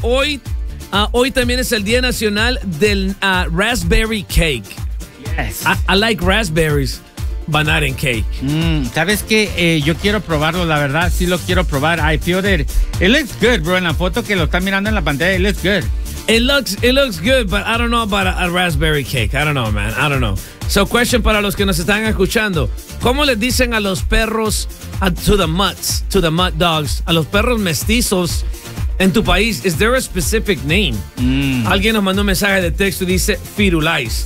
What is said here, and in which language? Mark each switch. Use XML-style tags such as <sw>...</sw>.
<es>Hoy también es el día nacional del</es> <en>raspberry cake. Yes. I like raspberries, but not in cake.</en> <es>Mm, ¿sabes qué? Yo quiero probarlo, la verdad. Sí lo quiero probar.</es> <en>I feel that it looks good, bro.</en> <es>En la foto que lo están mirando en la pantalla,</es> <en>it looks good. It looks good, but I don't know about a raspberry cake. I don't know, man. I don't know. So, question</en> <es>para los que nos están escuchando. ¿Cómo le dicen a los perros,</es> <en>to the mutt dogs,</en> <es>a los perros mestizos en tu país?</es> <en>Is there a specific name? Mm.</en> <es>Alguien nos mandó un mensaje de texto y dice firulais.</es>